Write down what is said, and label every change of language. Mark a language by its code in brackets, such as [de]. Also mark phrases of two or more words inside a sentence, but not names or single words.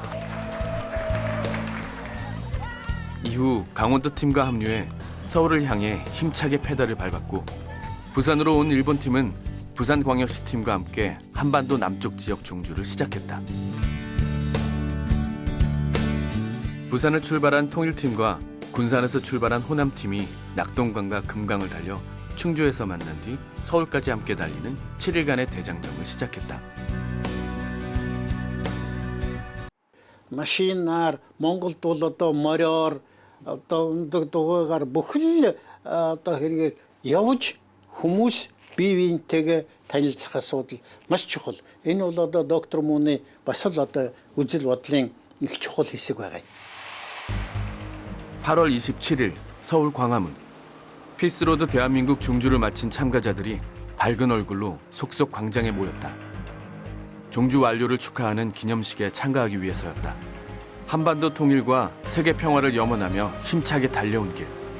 [ko] 이후 강원도 팀과 합류해 서울을 향해 힘차게 페달을 밟았고 부산으로 온 일본 팀은 부산광역시 팀과 함께 한반도 남쪽 지역 종주를 시작했다. 부산을 출발한 통일팀과 군산에서 출발한 호남팀이 낙동강과 금강을 달려 충주에서 만난 뒤 서울까지 함께 달리는 7일간의 대장정을 시작했다. [mn] машинаар Монголд бол одоо мориор одоо өндөг дугаагаар бүхэл одоо хэрэгээ явж хүмүүс бие биентэйгээ танилцах асуудал маш чухал. Энэ бол одоо доктор Мууны бас л одоо үжил бодлын их чухал хэсэг байгаа. [ko] 8월 27일 서울 광화문. 피스로드 대한민국 종주를 마친 참가자들이 밝은 얼굴로 속속 광장에 모였다. 종주 완료를 축하하는 기념식에 참가하기 위해서였다. 한반도 통일과 세계 평화를 염원하며 힘차게 달려온 길.